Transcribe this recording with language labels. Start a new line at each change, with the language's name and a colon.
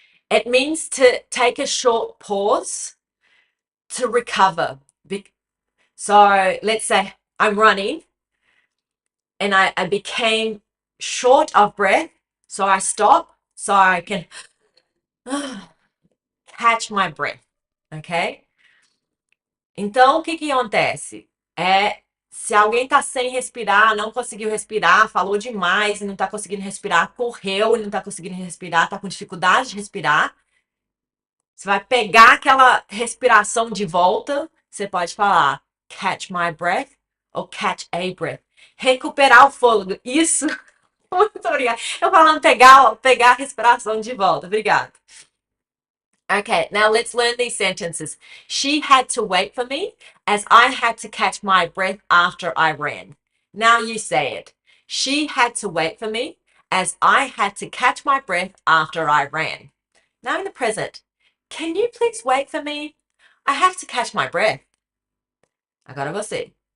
English: It means to take a short pause to recover. So let's say I'm running and I became short of breath. So I stop so I can catch my breath. Okay?
Portuguese: Então, o que que acontece? Se alguém tá sem respirar, não conseguiu respirar, falou demais e não tá conseguindo respirar, correu e não tá conseguindo respirar, tá com dificuldade de respirar, você vai pegar aquela respiração de volta, você pode falar
English: catch my breath
Portuguese: ou
English: catch a breath.
Portuguese: Recuperar o fôlego. Isso. Muito obrigada. Eu falando pegar a respiração de volta. Obrigada.
English: Okay, now let's learn these sentences. She had to wait for me as I had to catch my breath after I ran. Now you say it. She had to wait for me as I had to catch my breath after I ran. Now in the present, can you please wait for me? I have to catch my breath.
Portuguese: Agora você.